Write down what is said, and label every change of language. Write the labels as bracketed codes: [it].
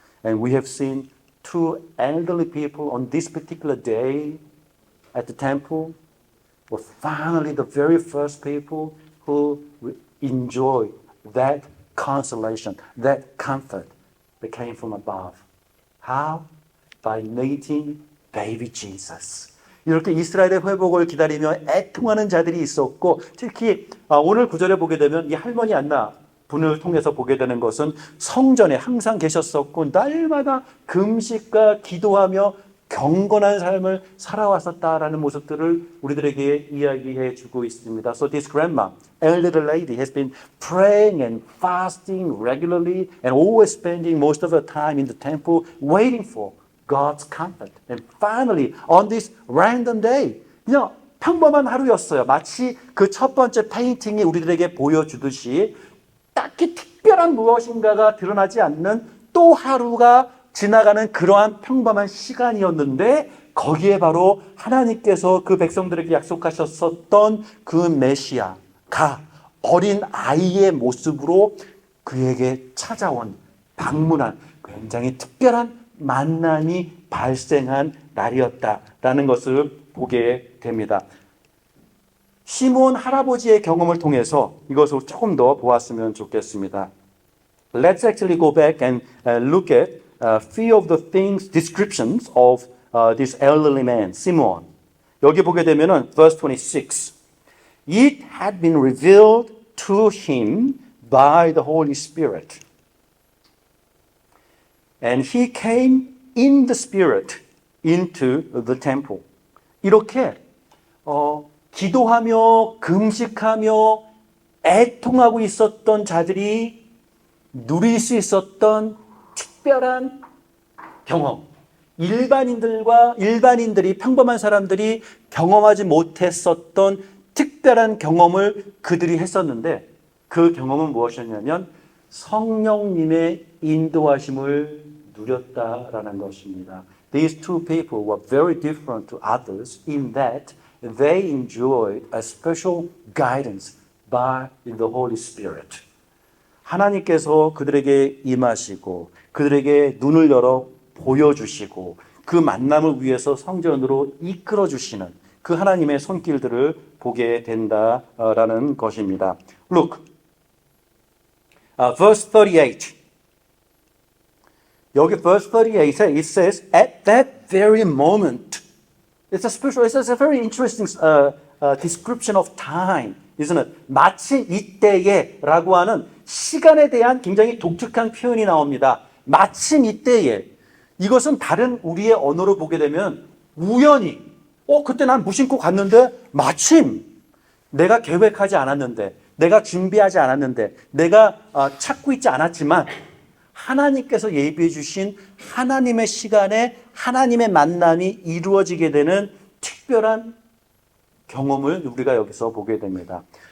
[en] And we have seen two elderly people on this particular day at the temple were finally the very first people who enjoyed that consolation, that comfort that came from above. How? By meeting baby Jesus. [ko] 이렇게 이스라엘의 회복을 기다리며 애통하는 자들이 있었고, 특히 오늘 구절에 보게 되면 이 할머니 안나 분을 통해서 보게 되는 것은 성전에 항상 계셨었고 날마다 금식과 기도하며 경건한 삶을 살아왔었다라는 모습들을 우리들에게 이야기해 주고 있습니다. [en] So this grandma, elderly lady, has been praying and fasting regularly and always spending most of her time in the temple waiting for God's comfort. And finally, on this random day, [ko] 그냥 평범한 하루였어요. 마치 그 첫 번째 페인팅이 우리들에게 보여주듯이 딱히 특별한 무엇인가가 드러나지 않는 또 하루가 지나가는 그러한 평범한 시간이었는데 거기에 바로 하나님께서 그 백성들에게 약속하셨었던 그 메시아가 어린 아이의 모습으로 그에게 찾아온 방문한 굉장히 특별한 만남이 발생한 날이었다라는 것을 보게 됩니다. 시몬 할아버지의 경험을 통해서 이것을 조금 더 보았으면 좋겠습니다. [en] Let's actually go back and look at a few of the things, descriptions of this elderly man, Simon. [ko] 여기 보게 되면은 verse 26. [en] It had been revealed to him by the Holy Spirit. And he came in the Spirit into the temple. [ko] 이렇게 기도하며 금식하며 애통하고 있었던 자들이 누릴 수 있었던 특별한 경험. 일반인들이 평범한 사람들이 경험하지 못했었던 특별한 경험을 그들이 했었는데 그 경험은 무엇이었냐면 성령님의 인도하심을 누렸다라는 것입니다. [en] These two people were very different to others in that they enjoyed a special guidance by the Holy Spirit. [ko] 하나님께서 그들에게 임하시고 그들에게 눈을 열어 보여주시고 그 만남을 위해서 성전으로 이끌어 주시는 그 하나님의 손길들을 보게 된다라는 것입니다. [en] Look, verse 38. [ko] 여기 [en] verse 38에 it says, at that very moment. It's a very interesting description of time, isn't it? [ko] 마침 이때에 라고 하는 시간에 대한 굉장히 독특한 표현이 나옵니다. 마침 이때에. 이것은 다른 우리의 언어로 보게 되면 우연히, 그때 난 무심코 갔는데 마침 내가 계획하지 않았는데, 내가 준비하지 않았는데, 내가 찾고 있지 않았지만 하나님께서 예비해 주신 하나님의 시간에 하나님의 만남이 이루어지게 되는 특별한 경험을 우리가 여기서 보게 됩니다.